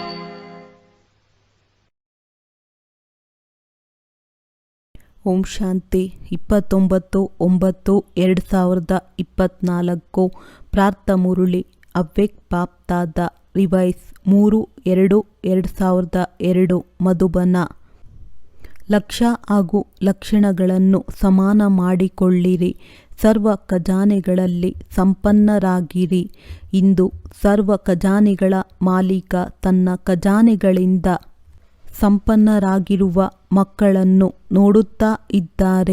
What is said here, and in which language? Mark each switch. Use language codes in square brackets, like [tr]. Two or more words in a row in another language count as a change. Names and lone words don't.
[kn] ಓಂ ಶಾಂತಿ. 29/9/2024 ಪ್ರಾರ್ಥ ಮುರುಳಿ ಅವ್ಯಕ್ತ ಬಾಪ್ದಾದ ರಿವೈಸ್ 3-2-2002 ಮಧುಬನ. ಲಕ್ಷ್ಯ ಹಾಗೂ ಲಕ್ಷಣಗಳನ್ನು ಸಮಾನ ಮಾಡಿಕೊಳ್ಳಿರಿ. ಸರ್ವ ಖಜಾನೆಗಳಲ್ಲಿ ಸಂಪನ್ನರಾಗಿರಿ. ಇಂದು ಸರ್ವ ಖಜಾನೆಗಳ ಮಾಲೀಕ ತನ್ನ ಖಜಾನೆಗಳಿಂದ ಸಂಪನ್ನರಾಗಿರುವ ಮಕ್ಕಳನ್ನು ನೋಡುತ್ತಾ ಇದ್ದಾರೆ.